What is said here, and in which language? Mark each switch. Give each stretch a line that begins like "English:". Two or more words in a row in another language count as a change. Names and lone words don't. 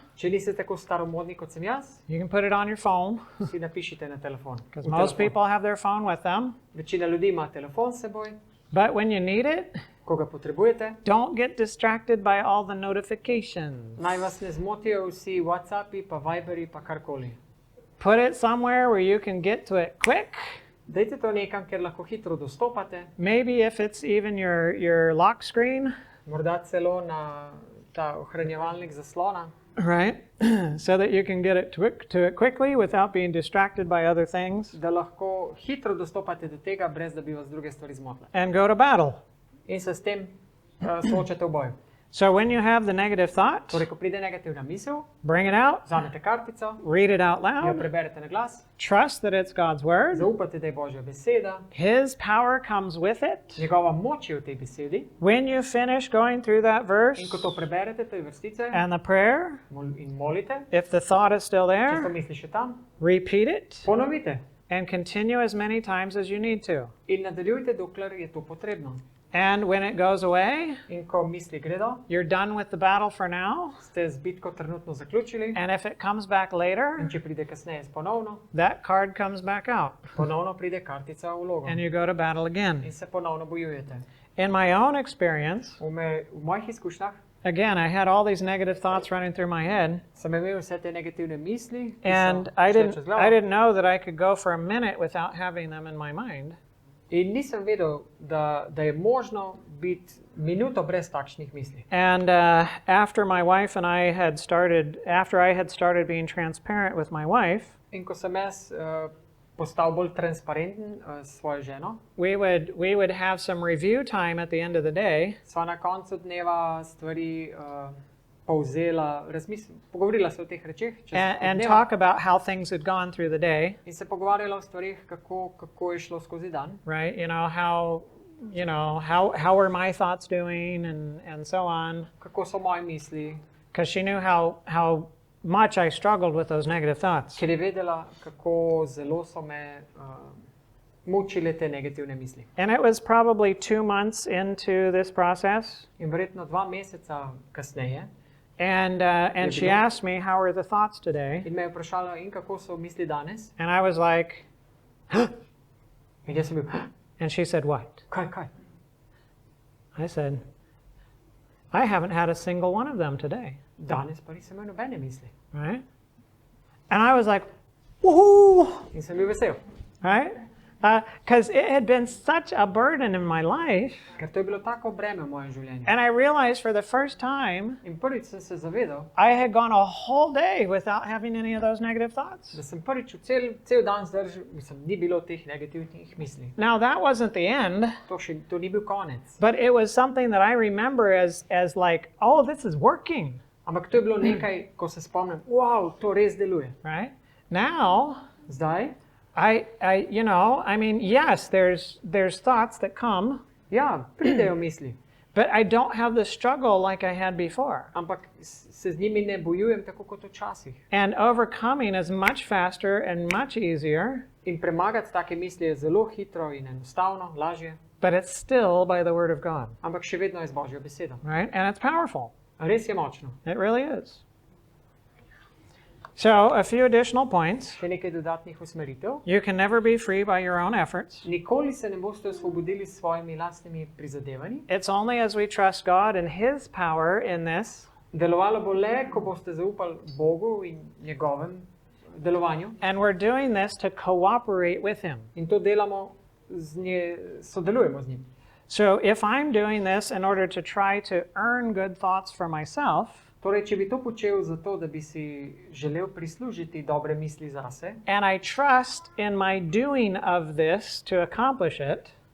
Slovenian: Če niste tako staromodni kot sem jaz,
English: you can put it on your phone,
Slovenian: si napišite na telefon.
English: because most people have their phone with them.
Slovenian: Večina ljudi ima telefon s seboj,
English: But when you need it,
Slovenian: ko ga potrebujete.
English: don't get distracted by all the notifications.
Slovenian: Naj vas ne zmotijo vsi WhatsAppi, pa Viberi, pa karkoli.
English: Put it somewhere where you can get to it quick.
Slovenian: Dajte to nekam, kjer lahko hitro dostopate.
English: Maybe if it's even your lock screen,
Slovenian: Morda celo na ta ohranjevalnik zaslona,
English: right? So that you can get it to it quickly without being distracted by other things
Slovenian: da lahko hitro dostopate do tega, brez da bi vas druge stvari zmotile.
English: and go to battle.
Slovenian: In se s tem soočate v boju.
English: So when you have the negative thought,
Slovenian: Torej, ko pride negativna misel,
English: bring it out,
Slovenian: vzamete kartico,
English: read it out
Slovenian: jo
English: loud,
Slovenian: preberete na glas,
English: trust that it's God's word.
Slovenian: zaupate, da je Božja beseda,
English: His power comes with it.
Slovenian: njegova moč je v tej besedi.
English: When you finish going through that verse
Slovenian: In ko to preberete, te vrstice,
English: and the prayer,
Slovenian: in molite,
English: if the thought is still
Slovenian: če so
English: there,
Slovenian: misli še tam,
English: repeat it
Slovenian: ponovite.
English: and continue as many times as you need to.
Slovenian: In nadaljujte, dokler je to potrebno.
English: And when it goes away,
Slovenian: In ko misli gredo,
English: you're done with the battle for now.
Slovenian: ste z bitko trenutno zaključili.
English: And if it comes back later,
Slovenian: In če pride kasneje ponovno,
English: that card comes back out
Slovenian: ponovno pride kartica v vlogo.
English: and you go to battle again.
Slovenian: In se ponovno bojujete.
English: In my own experience,
Slovenian: V mojih izkušnjah
English: again, I had all these negative thoughts running through my head,
Slovenian: sem imel vse te negativne misli, ki
English: and
Slovenian: so
English: I
Slovenian: šle čez glavo.
English: didn't know that I could go for a minute without having them in my mind.
Slovenian: In nisem vedel, da je možno biti minuto brez takšnih misli.
English: And after I had started being transparent with my wife,
Slovenian: In ko sem jaz postal bolj transparenten s svojo ženo,
English: we would have some review time at the end of the day,
Slovenian: sva na koncu dneva stvari povzela, pogovorila se o teh rečeh čez
English: and
Slovenian: dneva
English: talk about how things had gone through the day,
Slovenian: in se pogovarjala o stvarih, kako je šlo skozi dan.
English: right? How were my thoughts doing and so on,
Slovenian: Kako so moje misli,
English: because she knew how much I struggled with those negative thoughts.
Slovenian: ker je vedela, kako zelo so me mučile te negativne misli.
English: And it was probably 2 months into this process,
Slovenian: In verjetno 2 meseca kasneje
English: and she asked me, how are the thoughts today?
Slovenian: in me je vprašala, in kako so misli danes.
English: And I was like,
Slovenian: In jaz sem bil,
English: and she said, what?
Slovenian: kaj?
English: I said, I haven't had a single one of them today,
Slovenian: Danes pa nisem imel nobene misli.
English: right? And I was like, woohoo,
Slovenian: In sem bil vesel,
English: right? Because it had been such a burden in my life.
Slovenian: ker to je bilo tako breme v mojem življenju.
English: And I realized for the first time,
Slovenian: In prvič sem se zavedal,
English: I had gone a whole day without having any of those negative thoughts.
Slovenian: da sem prvič cel dan zdržal, ni bilo teh negativnih misli.
English: Now, that wasn't the end,
Slovenian: To ni bil konec.
English: but it was something that I remember as like, oh, this is working,
Slovenian: Ampak to je bilo nekaj, ko se spomnim, wow, to res deluje.
English: right? Now,
Slovenian: Zdaj,
English: yes, there's thoughts that come,
Slovenian: ja, pridejo misli,
English: but I don't have the struggle like I had before.
Slovenian: ampak se z njimi ne bojujem tako kot včasih.
English: And overcoming is much faster and much easier,
Slovenian: In premagati take misli je zelo hitro in enostavno, lažje,
English: but it's still by the word of God,
Slovenian: ampak še vedno je z Božjo besedo.
English: right? And it's powerful.
Slovenian: Res je močno.
English: It really is. So, a few additional points.
Slovenian: Še nekaj dodatnih usmeritev.
English: You can never be free by your own efforts.
Slovenian: Nikoli se ne boste osvobodili s svojimi lastnimi prizadevanji.
English: It's only as we trust God and His power in this
Slovenian: Delovalo bo le, ko boste zaupali Bogu in njegovem delovanju.
English: and we're doing this to cooperate with Him.
Slovenian: In to delamo, sodelujemo z njim.
English: So, if I'm doing this in order to try to earn good thoughts for myself,
Slovenian: Torej, če bi to počel zato, da bi si želel prislužiti dobre misli zase
English: and I trust in my doing of this to accomplish it,